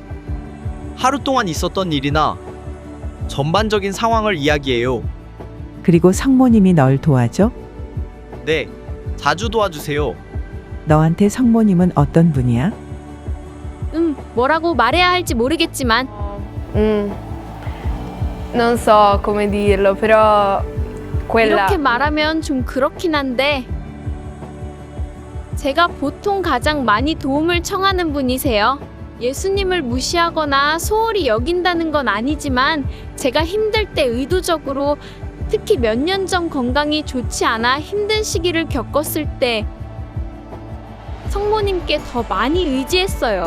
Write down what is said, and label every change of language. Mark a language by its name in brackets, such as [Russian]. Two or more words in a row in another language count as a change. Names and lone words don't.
[Korean] 하루 동안 있었던 일이나 전반적인 상황을 이야기해요. 그리고 성모님이 널 도와줘? 네, 자주 도와주세요. 너한테 성모님은 어떤 분이야? 뭐라고 말해야 할지 모르겠지만 [Italian] Non so come dirlo, però [Korean] 이렇게 말하면 좀 그렇긴 한데 제가 보통 가장 많이 도움을 청하는 분이세요. 예수님을 무시하거나 소홀히 여긴다는 건 아니지만 제가 힘들 때 의도적으로 특히 몇 년 전 건강이 좋지 않아 힘든 시기를 겪었을 때 성모님께 더 많이 의지했어요.